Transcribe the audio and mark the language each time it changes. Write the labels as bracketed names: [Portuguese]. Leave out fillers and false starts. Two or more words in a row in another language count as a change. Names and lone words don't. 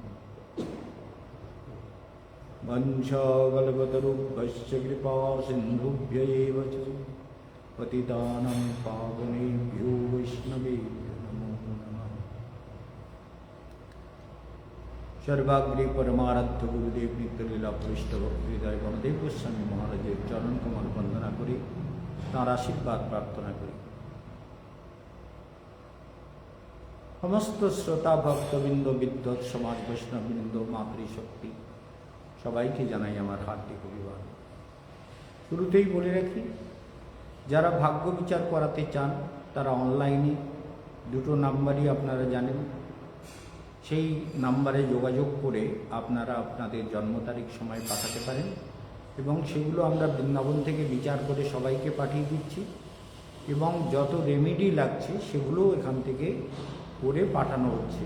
[Sanskrit] वंशागलवतरुभ्यश्च कृपा सिन्धुभ्य एव च पतितानां पावनेभ्यो वैष्णवेभ्यो नमो नमः। [Bangla] সর্বাগ্রে পরমারাধ্য গুরুদেব নিত্যলীলা পৃষ্ঠ ভক্তিদায় গণদেব গোস্বামী মহারাজের চরণ কমল বন্দনা করি তার আশীর্বাদ প্রার্থনা করি। সমস্ত শ্রোতা ভক্তবৃন্দ বিদ্বৎ সমাজ বৈষ্ণববৃন্দ মাতৃশক্তি সবাইকে জানাই আমার হার্দিক অভিবাদন। শুরুতেই বলে রাখি, যারা ভাগ্য বিচার করাতে চান তারা অনলাইনে দুটো নাম্বারই আপনারা জানেন, সেই নাম্বারে যোগাযোগ করে আপনারা আপনাদের জন্ম তারিখ সময় পাঠাতে পারেন এবং সেগুলো আমরা বৃন্দাবন থেকে বিচার করে সবাইকে পাঠিয়ে দিচ্ছি এবং যত রেমেডি লাগছে সেগুলো এখান থেকে করে পাঠানো হচ্ছে।